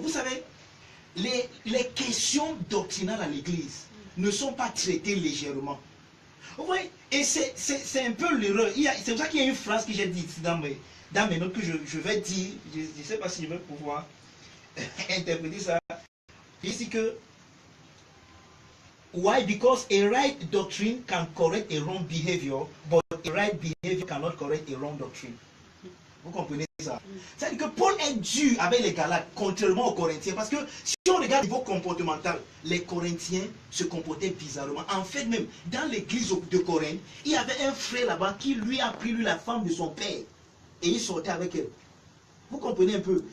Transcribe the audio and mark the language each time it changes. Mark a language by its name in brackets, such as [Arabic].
[French] Vous savez, les questions doctrinales à l'église ne sont pas traitées légèrement. Vous voyez, et c'est un peu l'erreur. C'est pour ça qu'il y a une phrase que j'ai dit ici dans mes notes que je vais dire. Je ne sais pas si je vais pouvoir interpréter ça. Ici que [English] why? Because a right doctrine can correct a wrong behavior, but a right behavior cannot correct a wrong doctrine. [French] Vous comprenez ça? C'est-à-dire que Paul est dur avec les Galates, contrairement aux Corinthiens. Parce que si on regarde au niveau comportemental, les Corinthiens se comportaient bizarrement. En fait, même dans l'église de Corinthe, il y avait un frère là-bas qui lui a pris la femme de son père. Et il sortait avec elle. Vous comprenez un peu?